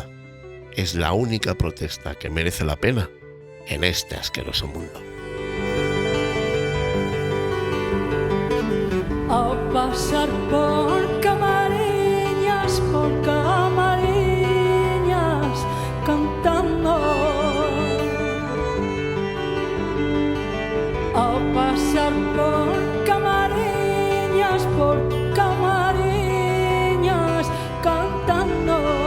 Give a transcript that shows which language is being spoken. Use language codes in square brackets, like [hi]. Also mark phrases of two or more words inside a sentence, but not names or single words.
[es] Es la única protesta que merece la pena en este asqueroso mundo. [gl] A pasar por Camariñas, cantando. A pasar por Camariñas, cantando.